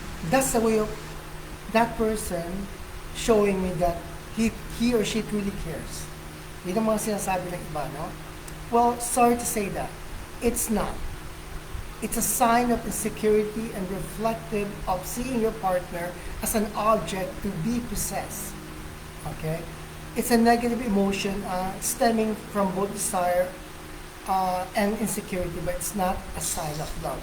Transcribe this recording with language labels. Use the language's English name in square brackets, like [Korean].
[English] That's the way of that person showing me that he or she truly cares. [Filipino] Yun ang mga sinasabi ng iba, no? [English] Well, sorry to say that. It's not. It's a sign of insecurity and reflective of seeing your partner as an object to be possessed. Okay? It's a negative emotion stemming from both desire and insecurity, but it's not a sign of love.